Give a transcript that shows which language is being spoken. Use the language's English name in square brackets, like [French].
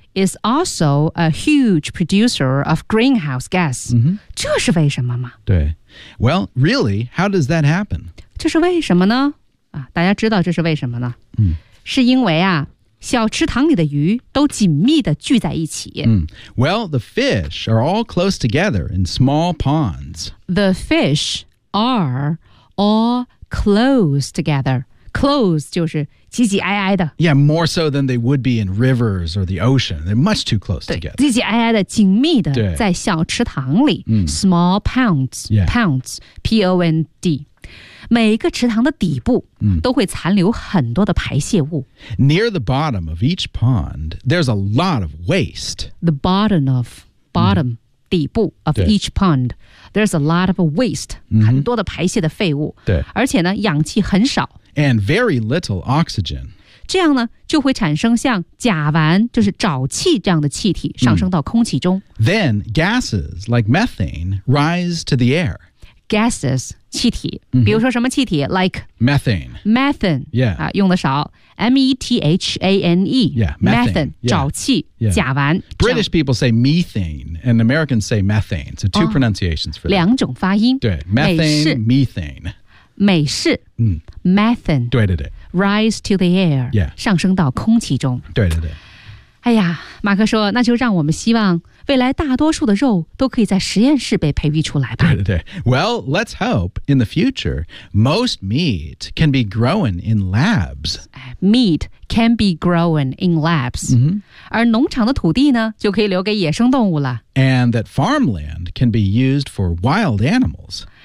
[English] is also a huge producer of greenhouse gas.、 [Chinese] 这是为什么吗？ [English] 对 ，Well, really, how does that happen? [Chinese] 这是为什么呢？大家知道这是为什么呢？是因为啊。小池塘里的鱼都紧密地聚在一起。 [English] Well, the fish are all close together in small ponds. The fish are all close together. [Chinese] Close 就是挤挤挨挨的。 [English] Yeah, more so than they would be in rivers or the ocean. They're much too close together. [Chinese] 挤挤挨挨的，紧密的，在小池塘里。 [English] Small ponds,、 yeah. ponds, P-O-N-D. [Chinese] 每个池塘的底部都会残留很多的排泄物。 [English] Near the bottom of each pond, there's a lot of waste. The bottom of, bottom,、 [Chinese] 底部 [English] of each pond, there's a lot of waste,、 [Chinese] 很多的排泄的废物。对。而且呢，氧气很少。 [English] And very little oxygen. [Chinese] 这样呢，就会产生像甲烷，就是沼气这样的气体上升到空气中。 [English] Then gases like methane rise to the air. [Chinese] Gases, 气体、比如说什么气体 like [English] methane. Methane, yeah.、 [Chinese] 用的少 [English] M-E-T-H-A-N-E. Yeah, methane. [Chinese] 沼气、甲烷。 [English] British people say methane and Americans say methane. So two pronunciations for that. [Chinese] 两种发音。 [English] 对 methane, methane. [Chinese] 美式，嗯 [English] ，methane， [Chinese] 对对对 [English] ，rise to the air， yeah， [Chinese] 上升到空气中，对对对。哎呀，马克说，那就让我们希望未来大多数的肉都可以在实验室被培育出来吧。 [English] 对对对 ，Well, let's hope in the future most meat can be grown in labs. Meat can be grown in labs.、 Mm-hmm. [Chinese] 而农场的土地呢，就可以留给野生动物了。 [English] And that farmland can be used for wild animals.